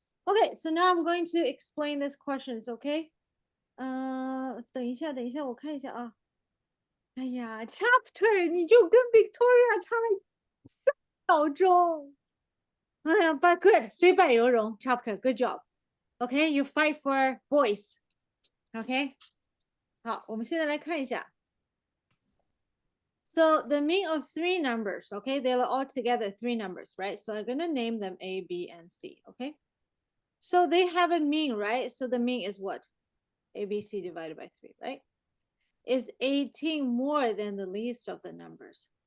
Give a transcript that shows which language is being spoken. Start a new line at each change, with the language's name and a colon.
English: Okay, so now I'm going to explain these questions. Okay.
Chinese: 等一下，等一下，我看一下啊。哎呀，chapter 你就跟 Victoria 差了3秒钟。
English: 哎呀，but good，
Chinese: 虽败犹荣，
English: chapter good job。 Okay, you fight for boys.
Chinese: Okay，好，我们现在来看一下。
English: So the mean of 3 numbers, okay, they're all together 3 numbers, right? So I'm gonna name them A, B, and C, okay? So they have a mean, right? So the mean is what? A, B, C divided by 3, right? Is 18 more than the least of the numbers?